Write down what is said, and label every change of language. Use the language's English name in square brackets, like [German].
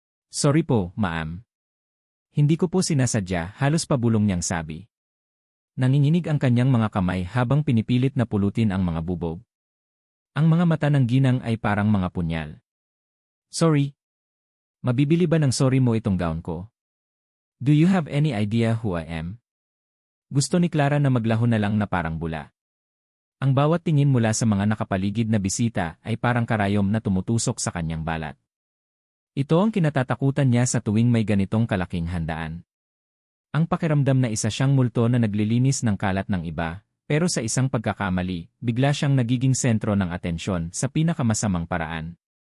[Filipino] Sorry po, ma'am. Hindi ko po sinasadya, halos pabulong niyang sabi. Nanginginig ang kanyang mga kamay habang pinipilit na pulutin ang mga bubog. Ang mga mata ng ginang ay parang mga punyal. Sorry. Mabibili ba ng sorry mo itong gown ko? [English] Do you have any idea who I am? [Filipino] Gusto ni Clara na maglaho na lang na parang bula. Ang bawat tingin mula sa mga nakapaligid na bisita ay parang karayom na tumutusok sa kanyang balat. Ito ang kinatatakutan niya sa tuwing may ganitong kalaking handaan. Ang pakiramdam na isa siyang multo na naglilinis ng kalat ng iba, pero sa isang pagkakamali, bigla siyang nagiging sentro ng atensyon sa pinakamasamang paraan.